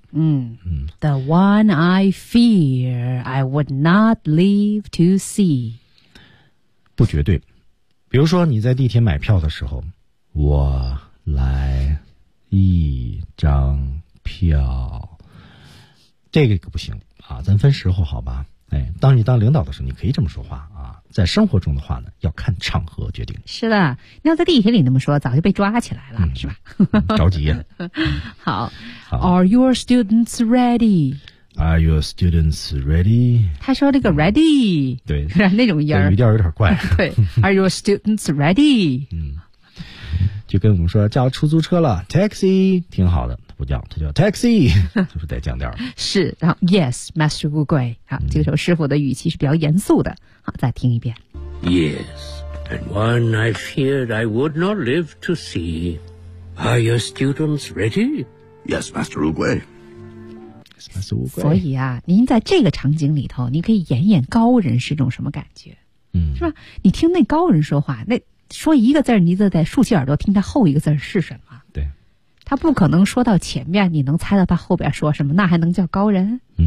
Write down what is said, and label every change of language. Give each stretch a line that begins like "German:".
English: The one I fear I would not live to see，
Chinese: 不绝对。比如说你在地铁买票的时候，我来一张票，这个不行啊，咱分时候好吧。当你当领导的时候你可以这么说话啊，在生活中的话呢，要看场合决定。是的，要在地铁里那么说，早就被抓起来了，是吧？着急呀、啊。
English: 好 ，Are your students ready？ Are your students ready?
Chinese: 他说这个 ready、嗯、对那种音语调有点怪
English: 对 Are your students ready?
Chinese: 就跟我们说叫出租车了 taxi 挺好的不叫他叫 taxi 就是得降调是然后
English: yes Master
Chinese: 乌龟好、这个时候师傅的语气是比较严肃的好再听一遍
English: Yes and one I feared I would not live to see Are your students ready? Yes Master 乌龟
Chinese: 所以啊您在这个场景里头你可以演演高人是种什么感觉是吧你听那高人说话那说一个字儿你就得竖起耳朵听他后一个字是什么对他不可能说到前面你能猜到他后边说什么那还能叫高人